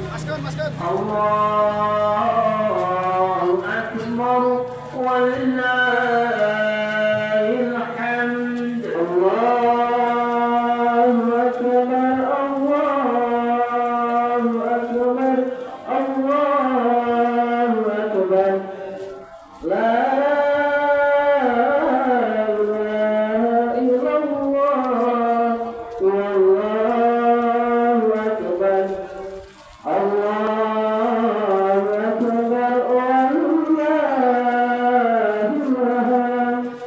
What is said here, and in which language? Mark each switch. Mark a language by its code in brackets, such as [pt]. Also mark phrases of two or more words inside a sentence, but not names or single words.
[ar] الله أكبر ولله الحمد. الله أكبر الله أكبر الله أكبر. لا إله إلا الله والله أكبر. الله أكبر ولله الحمد.